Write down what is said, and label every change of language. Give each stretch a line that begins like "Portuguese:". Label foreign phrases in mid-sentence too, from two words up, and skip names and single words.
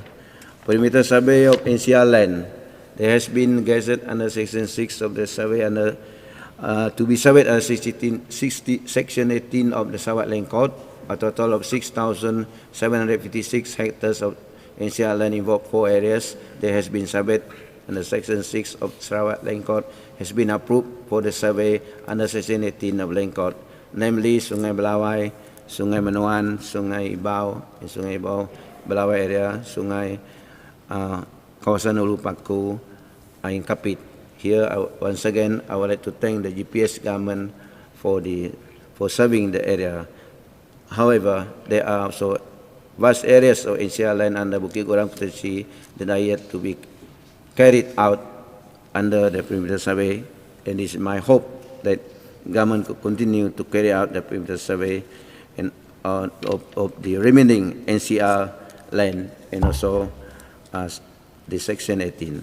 English: Perimeter survey of NCR land, there has been gazette under Section 6 of the survey under to be surveyed under Section 18 of the Sarawak Land Court. A total of 6,756 hectares of NCR land involved 4 areas that has been surveyed under Section 6 of Sarawak Land Court has been approved for the survey under Section 18 of Land Court, namely Sungai Belawai, Sungai Menuan, Sungai Ibau, and Sungai Ibau, Belawai area, Sungai Kawasan Ulu Paku, in Kapit. Here, once again, I would like to thank the GPS government for serving the area. However, there are also vast areas of NCR land under Bukit Goram Kutasi that are yet to be carried out under the perimeter survey, and it is my hope that government could continue to carry out the perimeter survey and of the remaining NCR land and also the Section 18.